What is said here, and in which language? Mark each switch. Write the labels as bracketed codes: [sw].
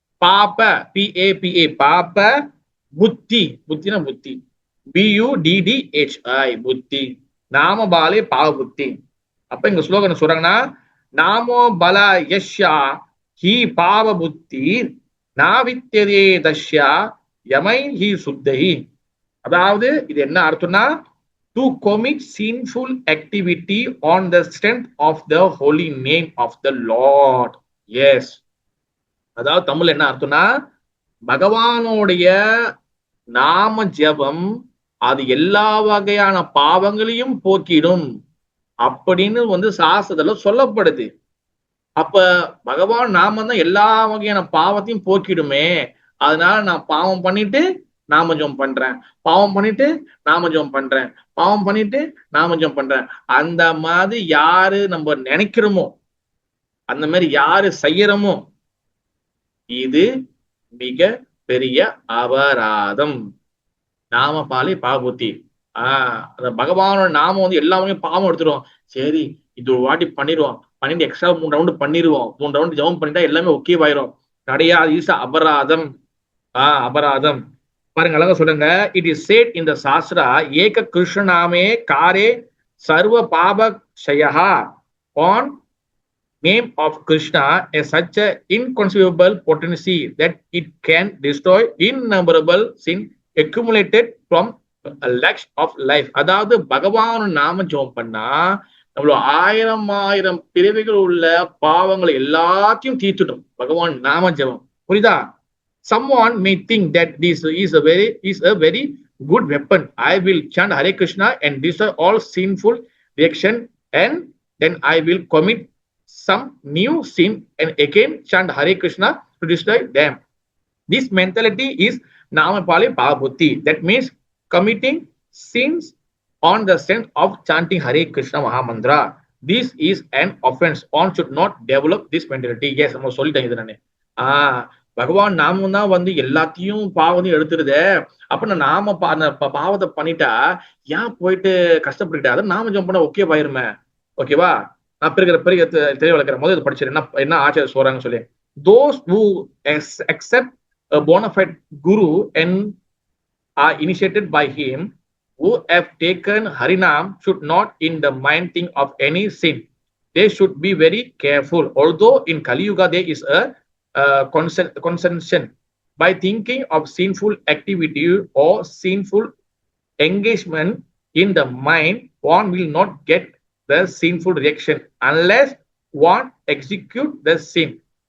[ta] பாப PAPA, பாப. புத்தினா புத்தி BUDDHI, புத்தி. [sa] நாம பாலே பாவ புத்தி. [ta] அப்ப இங்க ஸ்லோகன் சொல்றாங்கன்னா [sa] நாமோ பல யஷ்யா ஹி பாவ புத்தி நாவித்யதே தஷ்யா யமை ஹி சுத்தை. [ta] அதாவது இது என்ன அர்த்தம்னா [en] To commit sinful activity on the strength of the holy name of the Lord. [ta] S, அதாவது தமிழ் என்ன அர்த்தம்னா பகவானுடைய நாம ஜெபம் அது எல்லா வகையான பாவங்களையும் போக்கிடும் அப்படின்னு வந்து சாஸ்திரத்துல சொல்லப்படுது. அப்ப பகவான் நாம தான் எல்லா வகையான பாவத்தையும் போக்கிடுமே. அதனால நான் பாவம் பண்ணிட்டு நாம ஜெபம் பண்றேன், பாவம் பண்ணிட்டு நாம ஜெபம் பண்றேன், பாவம் பண்ணிட்டு நாம ஜெபம் பண்றேன். அந்த மாதிரி யாரு நம்ம நினைக்கிறோமோ, அந்த மாதிரி யாரு செய்யறோமோ, இது மிக பெரிய அபராதம். [sa] நாம பாலே பாவபுத்தி. [ta] அந்த பகவானோட நாம வந்து எல்லாமே பாவம் எடுத்துருவோம். சரி இது ஒரு வாட்டி பண்ணிடுவோம், பண்ணிட்டு எக்ஸ்ட்ரா 3 ரவுண்டு பண்ணிடுவோம், 3 ரவுண்டு ஜெபம் பண்ணிட்டா எல்லாமே ஓகே ஆயிரும். கிடையாது, ஈஸ் அபராதம். அபராதம். பாருங்க, அழகா சொல்லுங்க. [en] it is said in the shastra [sa] ஏக கிருஷ்ணநாமே காரே சர்வ பாபக்ஷயா. [en] An name of Krishna is such an inconceivable potency that it can destroy innumerable sin accumulated from a lack of life. [ta] அதாவது பகவான் நாம ஜெபம் பண்ணா நம்மளோட 1000 பிறவிகள் உள்ள பாவங்களை எல்லாத்தையும் தீர்த்துடும் பகவான் நாம ஜெபம். புரியுதா? [en] Someone may think that this is a very good weapon. I will chant Hare Krishna and destroy all sinful reaction, and then I will commit some new sin and again chant Hare Krishna to destroy them. This mentality is Namapali Bhavabuddhi. That means committing sins on the strength of chanting Hare Krishna Mahamantra. This is an offense. One should not develop this mentality. [ta] Yes, நம்ம சொல்லிட்டேன் இது நானே. பகவான் நாமம் தான் வந்து எல்லாத்தையும் பாவத்தையும் எடுத்துருதே. அப்ப நாம பாவத்தை பண்ணிட்டா ஏன் போயிட்டு கஷ்டப்பட்டுக்கிட்டா? அதை நாம ஜெபம் பண்ண ஓகே ஆயிருமே, ஓகேவா? நான் பிறகு தெரிய வளர்க்கிற போது இது படிச்சிரு என்ன ஆச்சாரிய சொல்றாங்கன்னு சொல்லி. [en] Those who accept a bona fide guru and are initiated by him, who have taken Harinam, should not in the mind think of any sin. They should be very careful. Although in Kali Yuga there is a concession by thinking of sinful activity or sinful engagement in the mind, one will not get the sinful reaction unless one execute the sin.